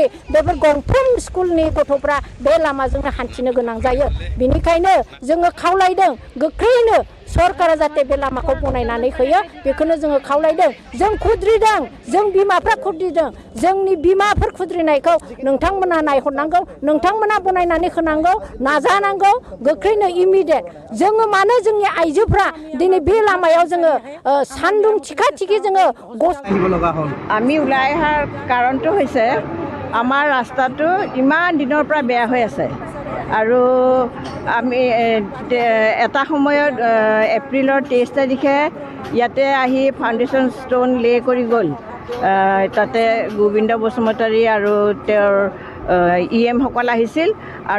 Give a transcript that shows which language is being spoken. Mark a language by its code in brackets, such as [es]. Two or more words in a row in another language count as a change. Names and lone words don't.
[brx] बेफोर गंफ्रोम स्कुलनि गथ'फ्रा बे लामाजोंनो हान्थिनो गोनां जायो बेनिखायनो जोङो खावलायदों गोख्रैनो सरकारा जाहाथे बे लामाखौ बनायनानै होयो बेखौनो जोङो खावलायदों जों खुद्रिदों जों बिमाफ्रा खुद्रिदों जोंनि बिमाफोर खुद्रिनायखौ नोंथांमोना नायहरनांगौ नोंथांमोना बनायनानै होनांगौ नाजानांगौ गोख्रैनो इमिडियेट जोङो मानो जोंनि आइजोफ्रा दिनै बे लामायाव जोङो सान्दुं थिखा थिखि जोङो [as] আমি ওলাই অহাৰ কাৰণটো হৈছে আমাৰ ৰাস্তাটো ইমান দিনৰ পৰা বেয়া হৈ আছে আৰু আমি এটা সময়ত এপ্ৰিলৰ 23 তাৰিখে ইয়াতে আহি [en] foundation stone lay [as] কৰি গ'ল তাতে গোবিন্দ বসুমতাৰী আৰু তেওঁৰ ইএমসকল আহিছিল আৰু